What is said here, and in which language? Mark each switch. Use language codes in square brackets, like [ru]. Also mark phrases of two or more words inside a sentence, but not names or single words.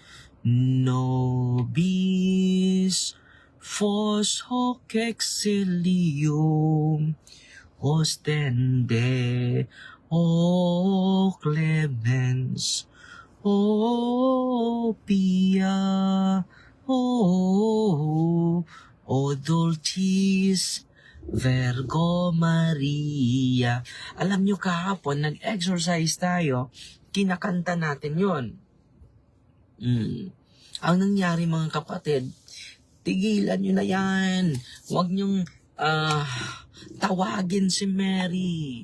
[la] nobis fos hoc exilium ostende, o clemens, o pia, o dulcis Virgo Maria. [tl] Alam nyo kahapon, nag-exercise tayo, kinakanta natin yon. Ang nangyari mga kapatid, tigilan nyo na yan. Huwag nyong tawagin si Mary.